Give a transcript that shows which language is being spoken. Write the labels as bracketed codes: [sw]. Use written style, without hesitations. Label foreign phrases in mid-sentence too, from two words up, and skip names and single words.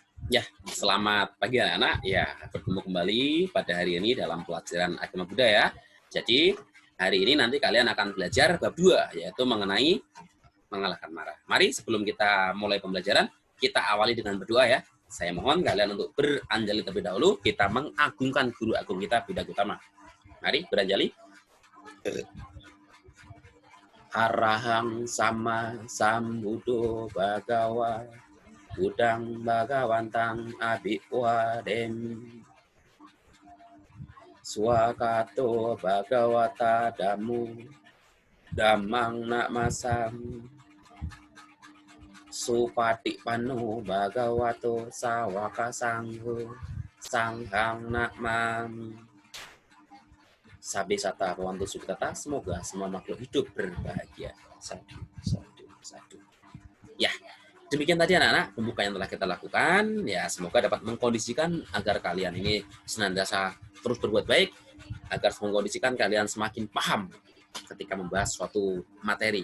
[id] Ya, selamat pagi anak-anak. Ya, bertemu kembali pada hari ini dalam pelajaran agama budaya. Jadi, hari ini nanti kalian akan belajar bab 2, yaitu mengenai mengalahkan marah. Mari sebelum kita mulai pembelajaran, kita awali dengan berdoa ya. Saya mohon kalian untuk beranjali terlebih dahulu, kita mengagungkan guru agung kita, Buddha Gautama. Mari beranjali. [pi] Arahang sama sambuddho bhagawa Budang Bhagawantang Abhiwademi Swakato Bhagawata Damu Damang Namasam Supatikpano Bhagavato Sawaka Sangho Sanghang Nakmami. Sabi sata pawantu sukata, [id] semoga semua makhluk hidup berbahagia. [pi] Sadu, sadu, sadu. [id] Ya, demikian tadi anak-anak pembukaan yang telah kita lakukan. Ya, semoga dapat mengkondisikan agar kalian ini senantiasa terus berbuat baik, agar mengkondisikan kalian semakin paham ketika membahas suatu materi.